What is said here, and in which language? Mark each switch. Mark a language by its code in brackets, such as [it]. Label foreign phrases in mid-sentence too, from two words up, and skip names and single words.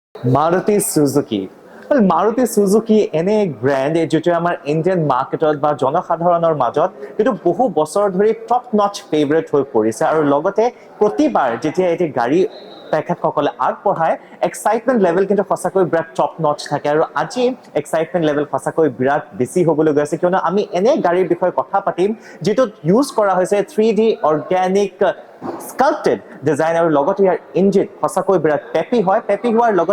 [as] Maruti Suzuki. Well, Maruti Suzuki এনে এক ব্র্যান্ড যেটা আমাৰ ইণ্ডিয়ান মাৰ্কেটত বা জনসাধাৰণৰ মাজত কিন্তু বহু বছৰ ধৰি [en] top notch favourite [as] হৈ পৰিছে আৰু লগতে প্ৰতিবাৰ যেতিয়া এটি গাড়ী তেখেতসকলে আগবঢ়ায় [en] excitement level [as] কিন্তু সঁচাকৈ বিৰাট [en] top notch [as] থাকে আৰু আজি [en] excitement level [as] সঁচাকৈ বিৰাট বেছি হ'বলৈ গৈ আছে কিয়নো আমি এনে গাড়ীৰ বিষয়ে কথা পাতিম যিটোত ইউজ কৰা হৈছে 3D অৰ্গেনিক [en] sculpted design [as] আৰু লগতে ইয়াৰ ইঞ্জিন সঁচাকৈ বিৰাট পেপি হয় পেপি হোৱাৰ লগতে